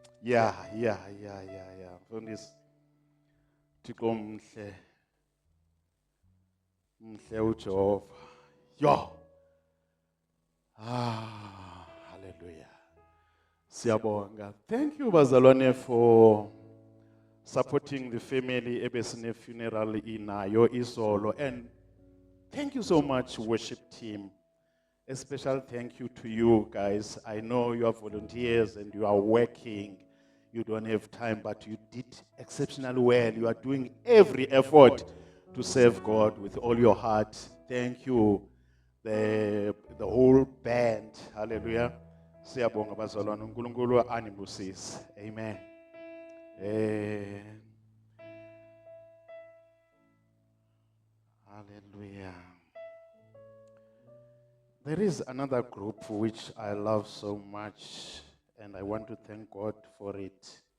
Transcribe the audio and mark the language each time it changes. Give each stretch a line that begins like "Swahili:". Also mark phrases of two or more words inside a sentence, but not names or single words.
English: Yeah.
Xhosa: Mfundisi, Thixo mhle uJehova. Yo. Hallelujah.
Zulu: Siyabonga.
English: Thank you bazalwane for supporting the family
Zulu: ebesine funeral inayo izolo,
English: and thank you so much worship team. A special thank you to you guys. I know you are volunteers and you are working. You don't have time, but you did exceptionally well. You are doing every effort to serve God with all your heart. Thank you, the whole band. Hallelujah.
Zulu: Siyabonga bazalwane, uNkulunkulu anibusise. Amen. Hallelujah.
English: There is another group which I love so much, and I want to thank God for it.